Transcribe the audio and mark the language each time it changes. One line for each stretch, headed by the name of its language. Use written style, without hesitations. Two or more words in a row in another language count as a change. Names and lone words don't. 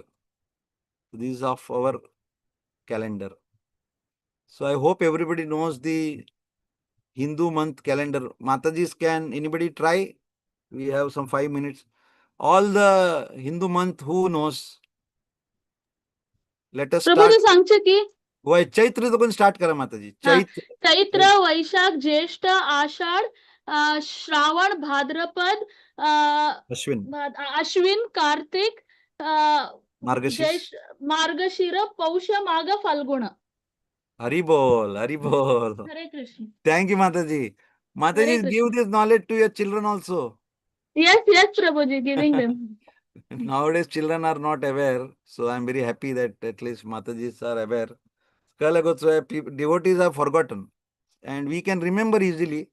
English: This is of our calendar. So I hope everybody knows the Hindu month calendar. Mataji's, can anybody try? We have some 5 minutes. All the Hindu month, who knows? Let us start.
Konkani: प्रभुजी सांगचे की
English: Why Chaitra to start kara Mataji. चैत्र, वैशाख, ज्येष्ठ, आषाढ, श्रावण, भाद्रपद, अश्विन, कार्तिक, मार्गशीर, पौष, माघ, फाल्गुन.
Hindi: Hari bol, Hari bol.
English: Hare Krishna. Thank you, Mataji. Mataji, give this knowledge to your children also. Yes, Prabhuji, giving them. Nowadays, children are not aware. So I'm very happy that at least Matajis are aware. Devotees are forgotten. And we can remember easily.